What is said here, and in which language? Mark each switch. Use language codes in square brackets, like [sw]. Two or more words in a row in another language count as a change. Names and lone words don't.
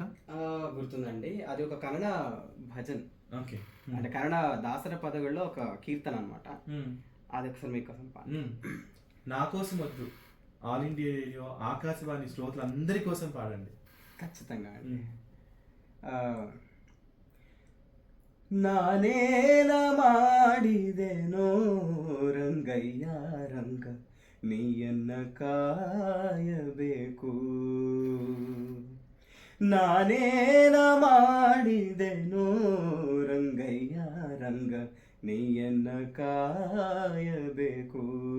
[te] గుర్తుందండి, అది ఒక కన్నడ భజన్. ఓకే. అంటే కన్నడ దాసర పదవుల్లో ఒక కీర్తన అనమాట. అది ఒకసారి మీకోసం నా కోసం వద్దు, ఆల్ ఇండియా రేడియో ఆకాశవాణి శ్రోతలు అందరి కోసం పాడండి. ఖచ్చితంగా అండి. [kn] ನಾನೇನ ಮಾಡಿದೆನೋ ರಂಗಯ್ಯ ರಂಗ ನೀಯನ್ನ ಕಾಯಬೇಕು ನಾನೇನ ಮಾಡಿದೆನೋ ರಂಗಯ್ಯ ರಂಗ ನೀಯನ್ನ ಕಾಯಬೇಕು